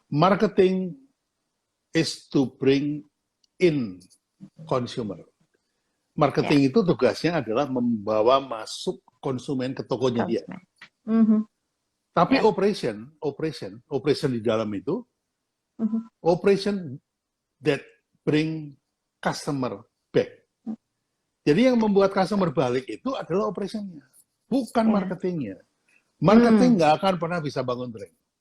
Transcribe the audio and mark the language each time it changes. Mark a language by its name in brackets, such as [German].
[English] marketing is to bring in consumer. [Indonesian] Ya. Marketing itu tugasnya adalah membawa masuk konsumen ke tokonya dia. Konsumen. Mhm. Tapi Ya. operation di dalam itu, Mhm. [English] operation that bring customer back. [Indonesian] Jadi yang membuat [English] customer [Indonesian] balik itu adalah operationnya, bukan Ya. marketingnya. Marketing Hmm. nggak akan pernah bisa bangun brand.